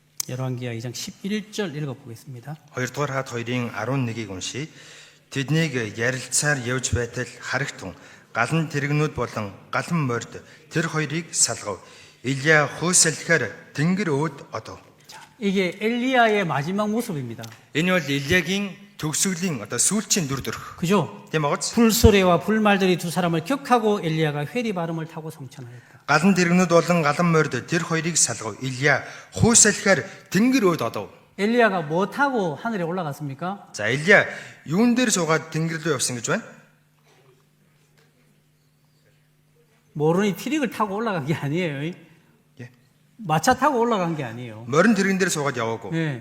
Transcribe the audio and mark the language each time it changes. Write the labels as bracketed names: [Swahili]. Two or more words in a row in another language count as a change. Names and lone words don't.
[Korean] 열왕기하 2장 11절 읽어보겠습니다. [Mongolian] 2-р хаад 2-ын 11-ийг уншийе. Тэднийг ярилцаар явж байтал харагтун галан тэрэгнүүд болон галан морд тэр хоёрыг салгав. Илия хөөсөлөхөр тэнгэр өөд одов. [Korean] 이게 엘리야의 마지막 모습입니다. [Mongolian] Энэ бол Илиягийн төгсгөлийн сүүлчийн дүр төрх. [Korean] 그죠? [Mongolian] Тийм байгаач? [Korean] 불소래와 불말들이 두 사람을 격하고 엘리야가 회리 바람을 타고 성천하였다. [Mongolian] Галан тэрэгнүүд болон галан морд тэр хоёрыг салгав. Илия хөөсөлөхөр тэнгэр өөд одов. [Korean] 엘리야가 뭐 타고 하늘에 올라갔습니까? [Mongolian] За Илия юун дээр суугаад тэнгэр рүү явсан гэж байна? [Korean] 모르니 트릭을 타고 올라간 게 아니에요. 예. 마차 타고 올라간 게 아니에요. [Mongolian] Морин тэрэгэн дээр суугаад яваагүй. [Korean] 예.